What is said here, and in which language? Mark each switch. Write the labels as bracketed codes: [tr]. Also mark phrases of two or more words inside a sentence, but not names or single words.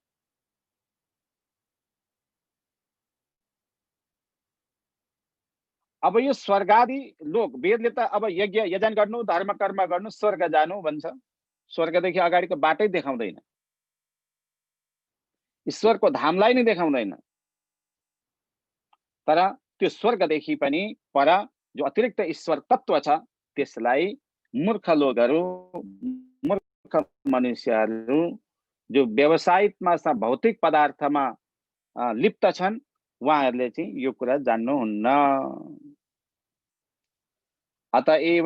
[ne] अब यो स्वर्गादि लोक, वेदले त अब यज्ञ यजन गर्नु, धर्म कर्म गर्नु, स्वर्ग जानु भन्छ। स्वर्गदेखि अगाडिको बाटै देखाउँदैन, ईश्वरको धामलाई नै देखाउँदैन। तर त्यो स्वर्गदेखि पनि पर जो अतिरिक्त ईश्वर तत्व छ त्यसलाई मूर्ख लोकहरू, मूर्ख मनुष्यहरू जो व्यवसायिकमा भौतिक पदार्थमा लिप्त छन्, उहाँहरूले चाहिँ यो कुरा जान्नुहुन्न। अतएव